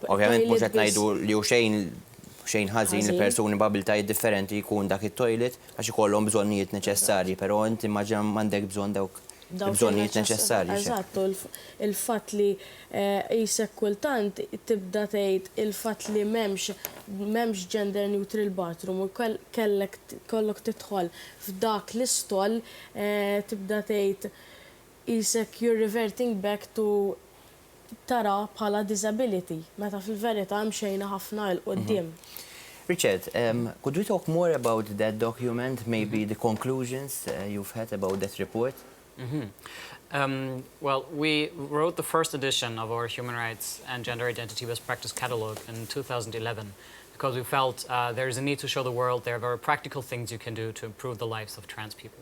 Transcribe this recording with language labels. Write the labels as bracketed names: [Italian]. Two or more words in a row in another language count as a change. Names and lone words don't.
[Maltese] Ovvjament mhux qed ngħidu li hu xejn ħażin li persuni b'abiltajiet differenti jkun dak it-toilet għax ikollhom bżonnijiet neċessarji, però inti immaġina m'għandek bżonn dawk bżonnijiet neċessarji. Eżatt, il-fatt li jisek kultant tibda tgħid il-fatt li m'hemmx [English] gender neutral bathroom [Maltese] u kollok tidħol f'dak l-istol tibda tgħid jisek [English] you're reverting back [Maltese] to tara bħala disability meta fil-verità hemm xejn ħafna l quddiem. [English] Richard, could we talk more about that document, maybe the conclusions you've had about that report? Well, we wrote the first edition of our Human Rights and Gender Identity Best Practice Catalog in 2011 because we felt there is a need to show the world there are very practical things you can do to improve the lives of trans people.